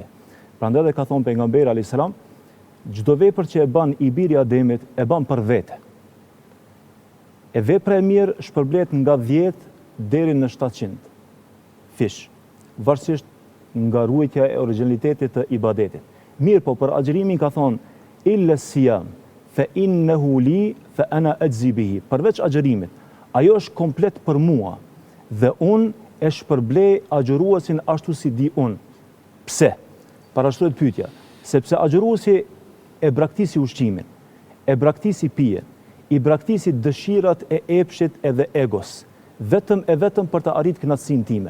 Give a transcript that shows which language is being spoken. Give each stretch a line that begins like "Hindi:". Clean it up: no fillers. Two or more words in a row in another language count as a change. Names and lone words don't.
Albanian: Prandaj edhe ka thonë pejgamberi
Arabic: عليه السلام,
Albanian: çdo vepër që e bën i biri i Ademit e bën për vete. E vepra e mirë shpërblet nga 10 deri në 700 fish, varësisht nga ruajtja e origjinalitetit të ibadetit. Mirë, po për agjërimin ka thonë
Arabic: إلا صيام فإنه لي فأنا أجزي به.
Albanian: Përveç agjërimit, ajo është komplet për mua dhe unë e shpërblej agjëruesin ashtu si di unë. Pse? Parashtrohet pyetja, sepse agjëruesi e braktisi ushqimin, e braktisi pijen, i braktisi dëshirat e epshit edhe egos, vetëm për të arritur kënaqësinë time.